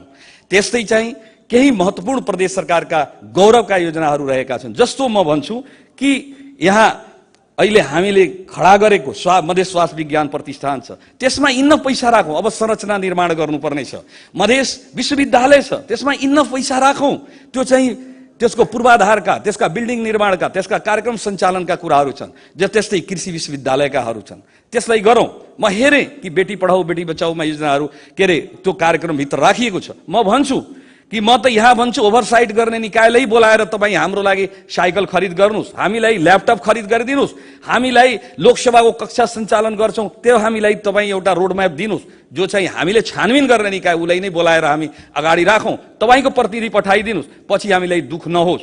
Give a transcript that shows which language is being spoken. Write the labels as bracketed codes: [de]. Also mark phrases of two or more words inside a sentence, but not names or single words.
[ne] त्यस्तै चाहिँ केही महत्त्वपूर्ण प्रदेश सरकारका गौरवका योजनाहरू रहेका छन्, जस्तो म भन्छु कि यहाँ अहिले हामीले खडा गरेको मधेस स्वास्थ्य विज्ञान प्रतिष्ठान छ, त्यसमा इन्न पैसा राखौँ। अब संरचना निर्माण गर्नुपर्ने छ, मधेस विश्वविद्यालय छ, त्यसमा इन्न पैसा राखौँ। त्यो चाहिँ त्यसको पूर्वाधारका, त्यसका बिल्डिङ निर्माणका, त्यसका कार्यक्रम सञ्चालनका कुराहरू छन्। त्यस्तै कृषि विश्वविद्यालयकाहरू छन्, त्यसलाई गरौँ। म हेरेँ कि बेटी पढाऊ बेटी बचाऊमा योजनाहरू के अरे त्यो कार्यक्रमभित्र राखिएको छ। म भन्छु कि म त यहाँ भन्छु ओभरसाइट गर्ने निकायलाई बोलाएर तपाईँ हाम्रो लागि साइकल खरिद गर्नुहोस्, हामीलाई ल्यापटप खरिद गरिदिनुहोस्, हामीलाई लोकसभाको कक्षा सञ्चालन गर्छौँ त्यो हामीलाई तपाईँ एउटा रोडम्याप दिनुहोस्। जो चाहिँ हामीले छानबिन गर्ने निकाय उसलाई नै बोलाएर हामी अगाडि राखौँ, तपाईँको प्रतिनिधि पठाइदिनुहोस्, पछि हामीलाई दुःख नहोस्।